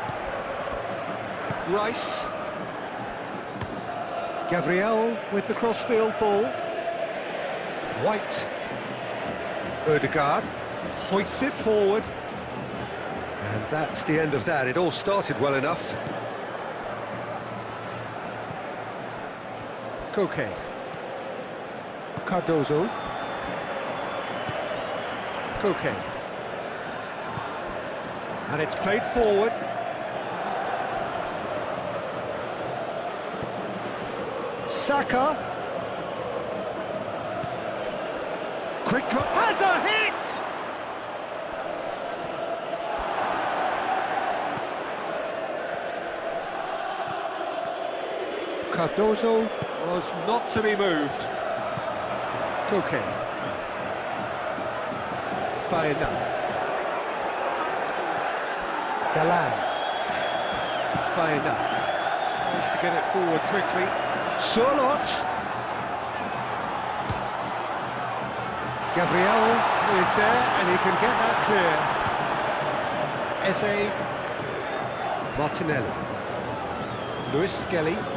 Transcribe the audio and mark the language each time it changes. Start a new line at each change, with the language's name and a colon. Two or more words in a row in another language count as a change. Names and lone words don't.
English: Rice. Gabriel with the crossfield ball. White. Ødegaard. Hoists it forward. And that's the end of that. It all started well enough. Koke. Cardozo. Koke. And it's played forward. Saka. Quick drop. Has a hit! Cardozo. Was not to be moved. Koke. Baena. Galan. Baena. Tries to get it forward quickly. Sorloth. Gabriel is there and he can get that clear. Eze. Martinelli. Luis Skelly.